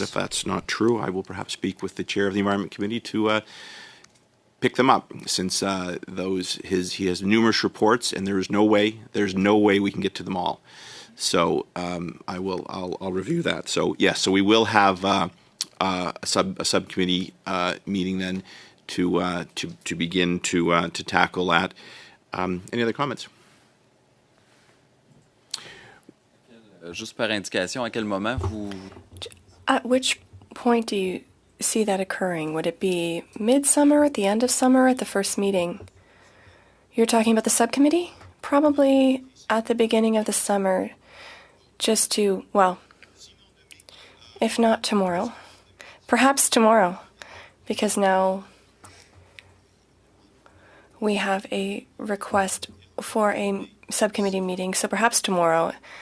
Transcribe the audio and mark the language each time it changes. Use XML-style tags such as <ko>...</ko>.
<en>but if that's not true, I will perhaps speak with the chair of the Environment Committee to pick them up, since he has numerous reports, and there's no way we can get to them all. So I'll review that. So yes, so we will have a subcommittee meeting then to begin to tackle that. Any other comments?</en> <fr>Juste par indication, à quel moment vous...</fr> <en>At which point do you see that occurring? Would it be midsummer, at the end of summer, at the first meeting? You're talking about the subcommittee? Probably at the beginning of the summer, just to, well, if not tomorrow, perhaps tomorrow, because now we have a request for a subcommittee meeting, so perhaps tomorrow.</en>